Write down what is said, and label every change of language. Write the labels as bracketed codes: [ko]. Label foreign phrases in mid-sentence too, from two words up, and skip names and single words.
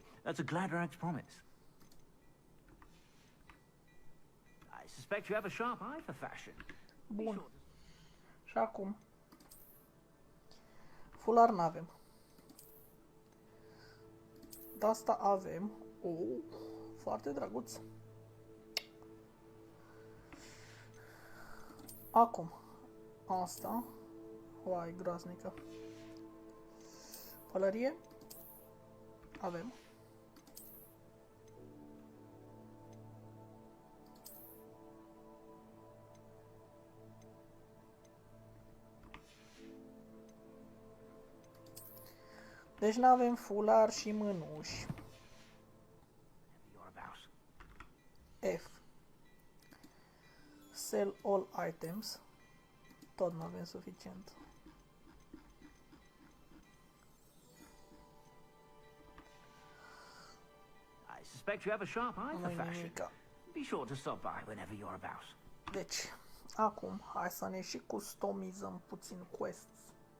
[en] That's a Gladrag's promise. I suspect you have a sharp eye for fashion. [ro] Bun. Și acum. Fular n-avem. De asta avem. Foarte drăguț. Acum. Asta. Uai, groaznică. Pălărie. Avem. Deci n-avem fular și mânuși. F. [en] Sell all items. [ro] Tot nu avem suficient. [en] I suspect you have a sharp eye for fashion. Be sure to stop by whenever you're about. [ro] Deci, acum, hai să ne și customizăm puțin quests.